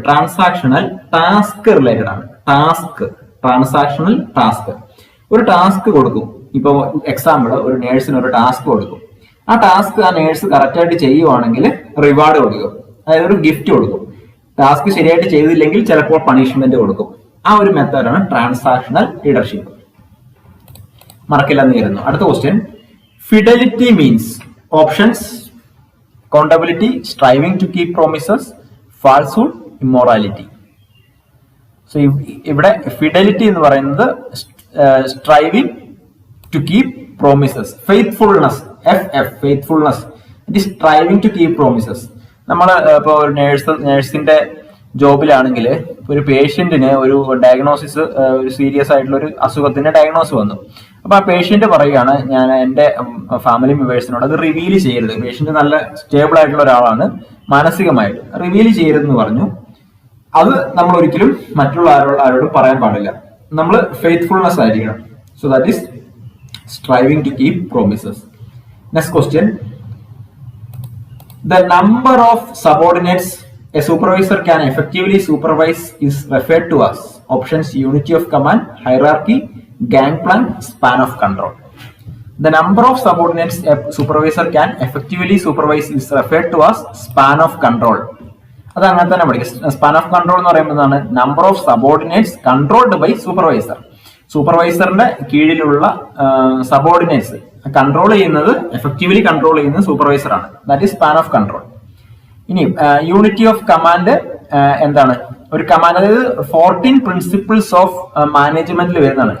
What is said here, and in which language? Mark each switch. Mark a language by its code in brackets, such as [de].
[ml] Transactional task related ആണ്. Transactional task. ഒരു task കൊടുക്കും. ഇപ്പൊ എക്സാമ്പിൾ, ഒരു നേഴ്സിന് ഒരു ടാസ്ക് കൊടുക്കും. ആ ടാസ്ക് ആ നേഴ്സ് കറക്റ്റ് ആയിട്ട് ചെയ്യുവാണെങ്കിൽ റിവാർഡ് കൊടുക്കും, അതായത് ഒരു ഗിഫ്റ്റ് കൊടുക്കും. ടാസ്ക് ശരിയായിട്ട് ചെയ്തില്ലെങ്കിൽ ചിലപ്പോൾ പണിഷ്മെന്റ് കൊടുക്കും. ആ ഒരു മെത്തേഡാണ് ട്രാൻസാക്ഷണൽ ലീഡർഷിപ്പ്. മറക്കില്ലെന്ന് കരുതുന്നു. [en] അടുത്ത question: fidelity means options: accountability, striving to keep promises, falsehood, immorality. So [ml] ഇവിടെ ഫിഡലിറ്റി എന്ന് പറയുന്നത് [en] Striving to keep promises. Faithfulness, faithfulness, it is striving to keep promises. [ml] നമ്മൾ ഇപ്പോൾ ഒരു നേഴ്സിന്റെ ജോബിലാണെങ്കിൽ ഒരു പേഷ്യന്റിന് ഒരു ഡയഗ്നോസിസ്, ഒരു സീരിയസ് ആയിട്ടുള്ള ഒരു അസുഖത്തിന്റെ ഡയഗ്നോസ് വന്നു. അപ്പൊ ആ പേഷ്യന്റ് പറയുകയാണ്, ഞാൻ എന്റെ ഫാമിലി മെമ്പേഴ്സിനോട് അത് റിവീൽ ചെയ്യരുത്. പേഷ്യന്റ് നല്ല സ്റ്റേബിൾ ആയിട്ടുള്ള ഒരാളാണ്, മാനസികമായിട്ട് റിവീൽ ചെയ്യരുതെന്ന് പറഞ്ഞു. അത് നമ്മൾ ഒരിക്കലും മറ്റുള്ള ആരോടും പറയാൻ പാടില്ല. നമ്മൾ ഫെയ്ത്ത്ഫുൾനെസ് ആയിരിക്കണം. [en] So that is striving to keep promises. Next question: the number of subordinates a supervisor can effectively supervise is referred to as options: unity of command, hierarchy, gangplank, span of control. The number of subordinates a supervisor can effectively supervise is referred to as span of control. [ml] അത് അങ്ങനെ തന്നെ പഠിക്കും. [en] span of control [ml] എന്ന് പറയുന്നതാണ് [en] Number of subordinates controlled by supervisor. [ml] സൂപ്പർവൈസറിന്റെ കീഴിലുള്ള subordinates control ചെയ്യുന്നത്, effectively control ചെയ്യുന്നത് supervisor ആണ്. [en] That is span of control. [ml] ഇനി യൂണിറ്റി ഓഫ് കമാൻഡ് എന്താണ്? ഒരു കമാൻഡ്, അതായത് 14 പ്രിൻസിപ്പിൾസ് ഓഫ് മാനേജ്മെന്റിൽ വരുന്നതാണ്.